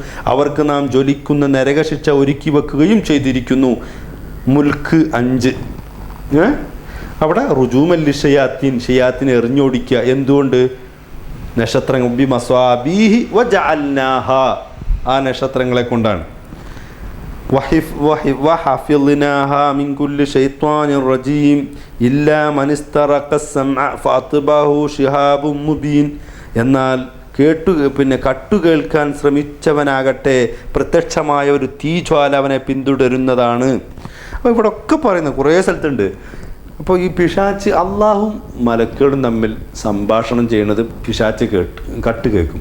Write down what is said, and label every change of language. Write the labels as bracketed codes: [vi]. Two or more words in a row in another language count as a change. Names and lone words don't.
[ml] അവർക്ക് നാം ജ്വലിക്കുന്ന നരകശിക്ഷ ഒരുക്കി വെക്കുകയും ചെയ്തിരിക്കുന്നു. മുൽക്ക് 5. അവിടെ [ar] رجوما للشياطين, [ml] ഷയാത്തിനെ എറിഞ്ഞോടിക്കുക. എന്തുകൊണ്ട്? നക്ഷത്രങ്ങൾ [ar] بمصابيح وجعلناها, [ml] ആ നക്ഷത്രങ്ങളെ കൊണ്ടാണ്. [ar] وحفظناها من كل شيطان رجيم إلا من استرق السمع فأتبعه شهاب مبين. [ml] എന്നാൽ കട്ടു കേൾക്കാൻ ശ്രമിച്ചവനാകട്ടെ പ്രത്യക്ഷമായ ഒരു തീജ്വാല അവനെ പിന്തുടരുന്നതാണ്. അപ്പോൾ ഇവിടെ ഒക്കെ പറയുന്നത് കുറേ സ്ഥലത്തുണ്ട്. അപ്പോൾ ഈ പിശാച്ച് അള്ളാഹും മലക്കുകളും തമ്മിൽ സംഭാഷണം ചെയ്യണത് പിശാച്ച് കട്ട് കേൾക്കും.